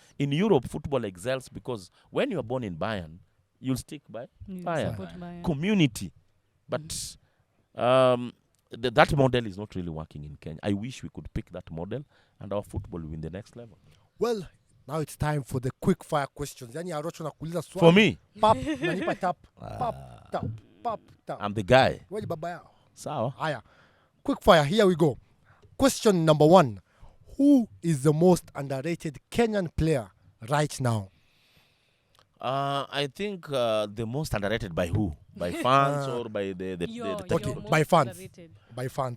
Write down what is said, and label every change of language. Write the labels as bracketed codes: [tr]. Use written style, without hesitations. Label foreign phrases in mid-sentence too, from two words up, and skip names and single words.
[en] In Europe, football excels because when you are born in Bayern, you'll stick by Bayern. Community. But that model is not really working in Kenya. I wish we could pick that model and our football will be in the next level. Well, now it's time for the quick fire questions. For me? Pap, nanipa tap. Pap, tap. Pap, tap. I'm the guy. Where [sw] baba yao? [en] Sawa. Aya. Quick fire, here we go. Question number 1. Who is the most underrated Kenyan player right now? I think the most underrated by who? By fans or by the okay, by fans. Underrated. By fans.